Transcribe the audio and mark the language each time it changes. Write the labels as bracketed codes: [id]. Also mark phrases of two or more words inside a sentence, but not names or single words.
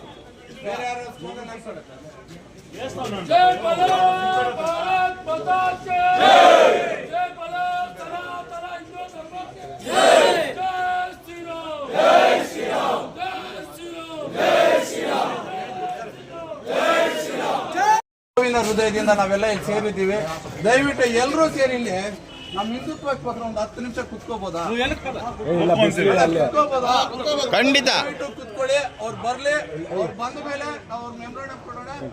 [hi] जय बोलो भारत माता की जय, जय बोलो सनातन हिंदू धर्म की जय, जय श्री राम, जय श्री राम, जय श्री राम, जय श्री राम, [kn] ಹೃದಯದಿಂದ ನಾವೆಲ್ಲ ಇಲ್ಲಿ ಸೇರಿದ್ದೀವಿ. ದಯವಿಟ್ಟು ಎಲ್ಲರೂ ಸೇರಿ ಇಲ್ಲಿ ನಮ್ಮ ಹಿಂದುತ್ವಕ್ಕೋಸ್ಕರ ಒಂದು 10 ನಿಮಿಷ ಕುತ್ಕೋಬೋದಾ? ಖಂಡಿತ ಕುತ್ಕೊಳ್ಳಿ. ಅವ್ರು ಬರ್ಲಿ, ಅವ್ರು ಬಂದ ಮೇಲೆ ಅವ್ರ ಮೆಮೊರಾಂಡಮ್ ಕೊಡೋಣ.